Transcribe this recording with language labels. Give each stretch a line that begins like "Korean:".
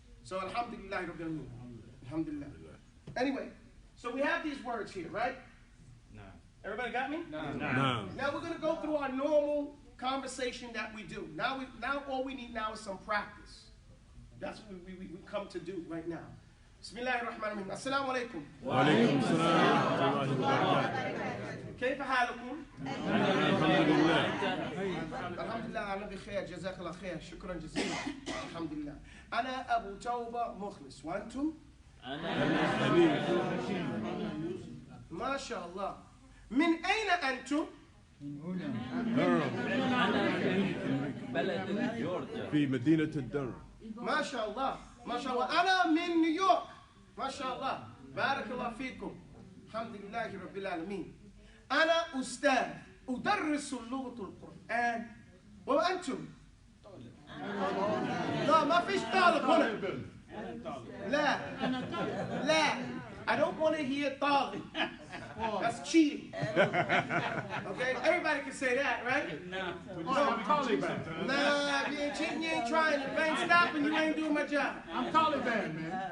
English: So alhamdulillah. Alhamdulillah. Anyway, so we have these words here, right? No. Everybody got me? No. Now we're going to go through our normal conversation that we do. Now all we need now is some practice. That's what we come to do right now.
Arabic: بسم الله الرحمن الرحيم. السلام عليكم. وعليكم السلام ورحمة الله وبركاته. كيف حالكم؟ الحمد لله. الحمد لله أنا بخير جزاك الله خير شكرا جزيلا. الحمد لله. أنا أبو توبة مخلص وأنتم؟ ما شاء الله. من أين أنتم؟ بلد جورجيا في مدينة الدر. ما شاء الله ما شاء الله. أنا من نيويورك. ما شاء الله بارك الله فيكم. الحمد لله رب العالمين. أنا أستاذ أدرس لغة القرآن وأنتم؟ لا ما فيش طالب هنا. لا لا
English: I don't want to hear طالب. That's cheating. Okay, everybody can say that, right? No, I'm Taliban. Nah, if you ain't cheating, you ain't trying. If I ain't stopping, you ain't doing my job. I'm Taliban, man.